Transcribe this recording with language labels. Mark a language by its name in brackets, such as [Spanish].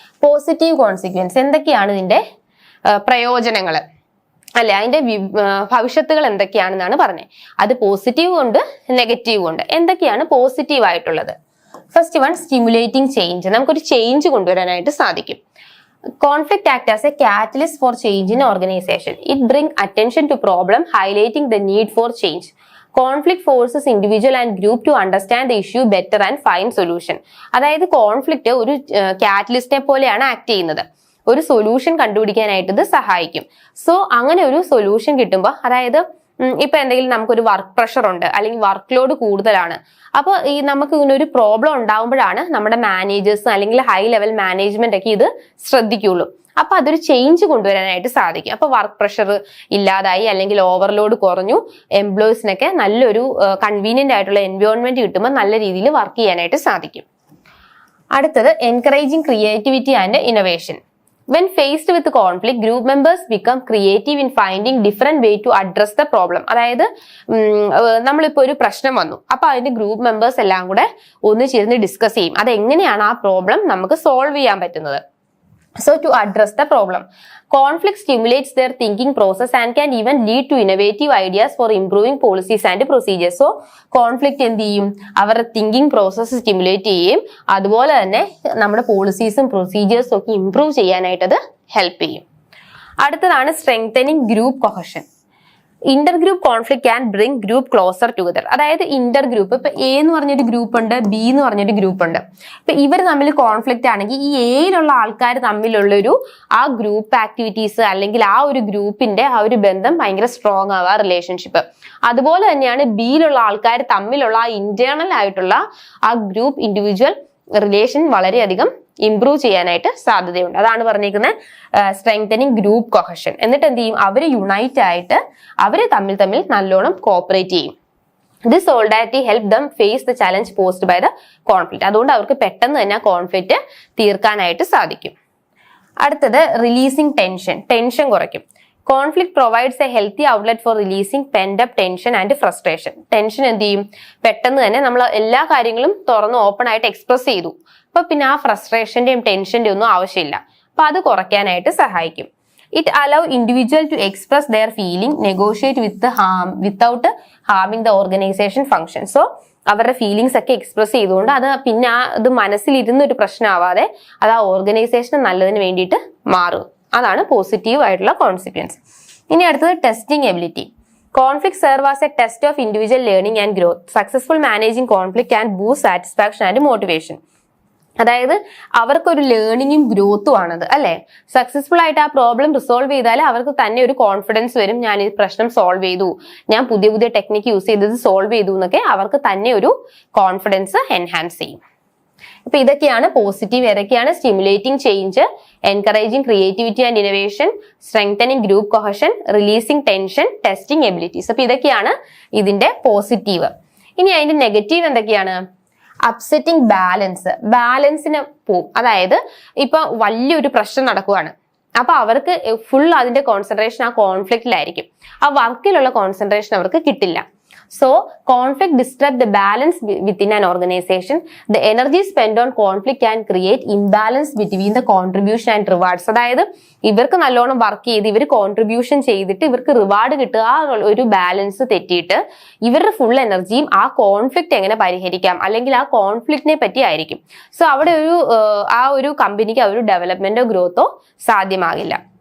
[Malayalam] Positive consequence എന്തൊക്കെയാണ് ഇതിന്റെ പ്രയോജനങ്ങൾ അല്ലെ, അതിന്റെ ഭവിഷ്യത്തുകൾ എന്തൊക്കെയാണെന്നാണ് പറഞ്ഞത്. അത് പോസിറ്റീവ് ഉണ്ട് നെഗറ്റീവ് ഉണ്ട്. എന്തൊക്കെയാണ് പോസിറ്റീവ് ആയിട്ടുള്ളത്? [English] First one, stimulating change. [Malayalam] നമുക്കൊരു ചേഞ്ച് കൊണ്ടുവരാനായിട്ട് സാധിക്കും. [English] Conflict act as a catalyst for change in organization. It brings attention to problem, highlighting the need for change. Conflict forces individual and group to understand the issue better and find solution. [Malayalam] അതായത് conflict ഒരു കാറ്റലിസ്റ്റിനെ പോലെയാണ് act ചെയ്യുന്നത്. ഒരു solution കണ്ടുപിടിക്കാനായിട്ട് ഇത് സഹായിക്കും. So അങ്ങനെ ഒരു സൊല്യൂഷൻ കിട്ടുമ്പോൾ, അതായത് ഇപ്പൊ എന്തെങ്കിലും നമുക്കൊരു വർക്ക് പ്രഷർ ഉണ്ട് അല്ലെങ്കിൽ വർക്ക് ലോഡ് കൂടുതലാണ്, അപ്പൊ നമുക്ക് ഇങ്ങനെ ഒരു പ്രോബ്ലം ഉണ്ടാവുമ്പോഴാണ് നമ്മുടെ മാനേജേഴ്സ് അല്ലെങ്കിൽ ഹൈ ലെവൽ മാനേജ്മെന്റ് ഒക്കെ ഇത് ശ്രദ്ധിക്കുള്ളൂ. അപ്പൊ അതൊരു ചേഞ്ച് കൊണ്ടുവരാനായിട്ട് സാധിക്കും. അപ്പൊ വർക്ക് പ്രഷർ ഇല്ലാതായി അല്ലെങ്കിൽ ഓവർലോഡ് കുറഞ്ഞു, എംപ്ലോയീസിനൊക്കെ നല്ലൊരു കൺവീനിയന്റ് ആയിട്ടുള്ള എൻവയോൺമെന്റ് കിട്ടുമ്പോൾ നല്ല രീതിയിൽ വർക്ക് ചെയ്യാനായിട്ട് സാധിക്കും. അടുത്തത് [English] Encouraging creativity and innovation. When faced with conflict, group members become creative in finding different way to address the problem. [Malayalam] അതായത് നമ്മളിപ്പോ ഒരു പ്രശ്നം വന്നു, അപ്പൊ അതിന്റെ ഗ്രൂപ്പ് മെമ്പേഴ്സ് എല്ലാം കൂടെ ഒന്ന് ചേർന്ന് ഡിസ്കസ് ചെയ്യും അതെങ്ങനെയാണ് ആ പ്രോബ്ലം നമുക്ക് സോൾവ് ചെയ്യാൻ പറ്റുന്നത്. [English] So to address the problem, conflict stimulates their thinking process and can even lead to innovative ideas for improving policies and procedures. [Malayalam] So conflict എന്ത് ചെയ്യും? അവരുടെ തിങ്കിങ് പ്രോസസ്സ് സ്റ്റിമുലേറ്റ് ചെയ്യും. അതുപോലെ തന്നെ നമ്മുടെ പോളിസീസും പ്രൊസീജിയേഴ്സും ഒക്കെ ഇംപ്രൂവ് ചെയ്യാനായിട്ട് അത് ഹെൽപ്പ് ചെയ്യും. [English] അടുത്തതാണ് strengthening group cohesion. Inter group conflict can bring group closer together. [Malayalam] അതായത് ഇന്റർ ഗ്രൂപ്പ്, ഇപ്പൊ എ എന്ന് പറഞ്ഞൊരു ഗ്രൂപ്പ് ഉണ്ട്, ബി എന്ന് പറഞ്ഞൊരു ഗ്രൂപ്പ് ഉണ്ട്. ഇപ്പൊ ഇവർ തമ്മിൽ കോൺഫ്ലിക്റ്റ് ആണെങ്കിൽ ഈ എയിലുള്ള ആൾക്കാർ തമ്മിലുള്ളൊരു ആ ഗ്രൂപ്പ് ആക്ടിവിറ്റീസ് അല്ലെങ്കിൽ ആ ഒരു ഗ്രൂപ്പിന്റെ ആ ഒരു ബന്ധം ഭയങ്കര സ്ട്രോങ് ആവുക, റിലേഷൻഷിപ്പ്. അതുപോലെ തന്നെയാണ് ബിയിലുള്ള ആൾക്കാർ തമ്മിലുള്ള ആ ഇന്റേണൽ ആയിട്ടുള്ള ആ ഗ്രൂപ്പ് ഇൻഡിവിജ്വൽ റിലേഷൻ വളരെയധികം ഇംപ്രൂവ് ചെയ്യാനായിട്ട് സാധ്യതയുണ്ട്. അതാണ് പറഞ്ഞിരിക്കുന്നത് [English] Strengthening group cohesion. [Malayalam] എന്നിട്ട് എന്ത് ചെയ്യും? അവര് യുണൈറ്റ് ആയിട്ട് അവര് തമ്മിൽ നല്ലോണം കോപ്പറേറ്റ് ചെയ്യും. [English] This solidarity help them face the challenge posed by the conflict. [Malayalam] അതുകൊണ്ട് അവർക്ക് പെട്ടെന്ന് തന്നെ കോൺഫ്ലിക്റ്റ് തീർക്കാനായിട്ട് സാധിക്കും. അടുത്തത് [English] Releasing tension. [Malayalam] ടെൻഷൻ കുറയ്ക്കും. [English] Conflict provides a healthy outlet for releasing pent-up tension and frustration. [Malayalam] Tension എന്ത് ചെയ്യും? പെട്ടെന്ന് തന്നെ നമ്മൾ എല്ലാ കാര്യങ്ങളും തുറന്ന് ഓപ്പൺ ആയിട്ട് എക്സ്പ്രസ് ചെയ്തു, അപ്പൊ പിന്നെ ആ ഫ്രസ്ട്രേഷന്റെയും ടെൻഷന്റെയും ഒന്നും ആവശ്യമില്ല. അപ്പൊ അത് കുറയ്ക്കാനായിട്ട് സഹായിക്കും. [English] It allow individual to express their feeling, negotiate without harming the organization function. [Malayalam] So അവരുടെ ഫീലിങ്സ് ഒക്കെ എക്സ്പ്രസ് ചെയ്തുകൊണ്ട് അത് പിന്നെ അത് മനസ്സിലിരുന്ന ഒരു പ്രശ്നമാവാതെ അത് ആ ഓർഗനൈസേഷന് നല്ലതിന് വേണ്ടിയിട്ട് മാറും. അതാണ് പോസിറ്റീവ് ആയിട്ടുള്ള കോൺസിക്വൻസ്. ഇനി അടുത്തത് [English] Testing ability. Conflict serve as a test of individual learning and growth. Successful managing conflict can boost satisfaction and motivation. [Malayalam] അതായത് അവർക്കൊരു ലേണിംഗും ഗ്രോത്തും ആണത് അല്ലെ. സക്സസ്ഫുൾ ആയിട്ട് ആ പ്രോബ്ലം റിസോൾവ് ചെയ്താൽ അവർക്ക് തന്നെ ഒരു കോൺഫിഡൻസ് വരും, ഞാൻ ഈ പ്രശ്നം സോൾവ് ചെയ്തു, ഞാൻ പുതിയ ടെക്നിക്ക് യൂസ് ചെയ്തത് സോൾവ് ചെയ്തു എന്നൊക്കെ അവർക്ക് തന്നെ ഒരു കോൺഫിഡൻസ് എൻഹാൻസ് ചെയ്യും. അപ്പൊ ഇതൊക്കെയാണ് പോസിറ്റീവ്. ഏതൊക്കെയാണ്? [English] Stimulating change, encouraging creativity and innovation, strengthening group cohesion, releasing tension, testing abilities. [Malayalam] അപ്പൊ ഇതൊക്കെയാണ് ഇതിന്റെ പോസിറ്റീവ്. ഇനി അതിന്റെ നെഗറ്റീവ് എന്തൊക്കെയാണ്? [English] Upsetting balance. [Malayalam] ബാലൻസിന് പോവും. അതായത് ഇപ്പൊ വലിയൊരു പ്രശ്നം നടക്കുവാണ്, അപ്പൊ അവർക്ക് ഫുൾ അതിന്റെ കോൺസെൻട്രേഷൻ ആ കോൺഫ്ലിക്റ്റിലായിരിക്കും. ആ വർക്കിലുള്ള കോൺസെൻട്രേഷൻ അവർക്ക് കിട്ടില്ല. [English] So conflict disrupt the balance within an organization. The energy spent on conflict can create imbalance between the contribution and rewards. [Malayalam] അതായത് ഇവർക്ക് നല്ലോണം വർക്ക് ചെയ്ത് ഇവർ കോൺട്രിബ്യൂഷൻ ചെയ്തിട്ട് ഇവർക്ക് റിവാർഡ് കിട്ടുക, ആ ഒരു ബാലൻസ് തെറ്റിയിട്ട് ഇവരുടെ ഫുൾ എനർജിയും ആ കോൺഫ്ലിക്റ്റ് എങ്ങനെ പരിഹരിക്കാം അല്ലെങ്കിൽ ആ കോൺഫ്ലിക്റ്റിനെ പറ്റി ആയിരിക്കും. സോ അവിടെ ആ ഒരു കമ്പനിക്ക് ആ ഒരു ഡെവലപ്മെന്റോ ഗ്രോത്തോ സാധ്യമാകില്ല.